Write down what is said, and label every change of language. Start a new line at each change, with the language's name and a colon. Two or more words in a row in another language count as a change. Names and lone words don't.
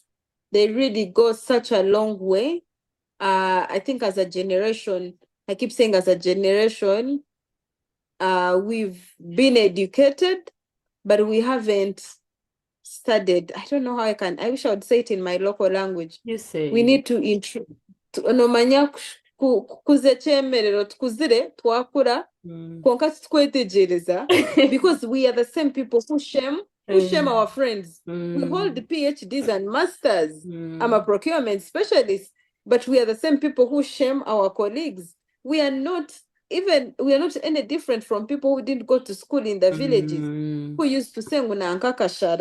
English: They really go such a long way. I think as a generation, I keep saying as a generation, we've been educated, but we haven't studied. I don't know how I wish I would say it in my local language. You We say need to
Chiga: onomanya kukuza ekyemerero tukuzire twakura konka tukwetegereza
English: because we are the same people who shame our friends. We hold PhDs and masters. I'm a procurement specialist, but we are the same people who shame our colleagues. We are not any different from people who didn't go to school in the villages, who used to say
Chiga: "Ngunanka kashara."